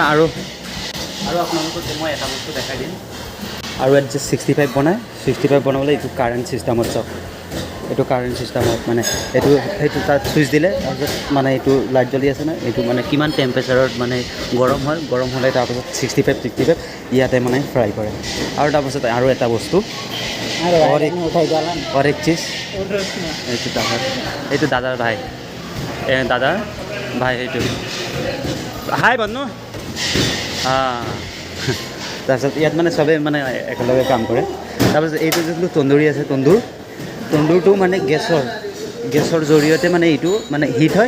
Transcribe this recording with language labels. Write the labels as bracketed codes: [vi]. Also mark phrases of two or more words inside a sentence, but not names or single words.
[as] আৰু আপোনালোকক মই এটা বস্তু দেখাই দিম। আৰু ইয়াত যে 65 বনায়, 65 বনাবলৈ এইটো [en] current systemত [as] চাওক, এইটো [en] current systemত, [as] মানে সেইটো তাত চুইচ দিলে তাৰপিছত মানে এইটো লাইট জ্বলি আছে ন, এইটো মানে কিমান টেম্পাৰেচাৰত মানে গৰম হয়, গৰম হ'লে তাৰপিছত 65 ইয়াতে মানে ফ্ৰাই কৰে। আৰু তাৰপিছত আৰু এটা বস্তু [hi] और एक चीज़, [as] এইটো দাদাৰ ভাই, দাদাৰ ভাই এইটো হাই भन्नु। তাৰপিছত ইয়াত মানে চবেই মানে একেলগে কাম কৰে। তাৰপিছত এইটো যোনটো তন্দুৰী আছে, তন্দুৰটো মানে গেছৰ জৰিয়তে মানে এইটো মানে হিট হয়।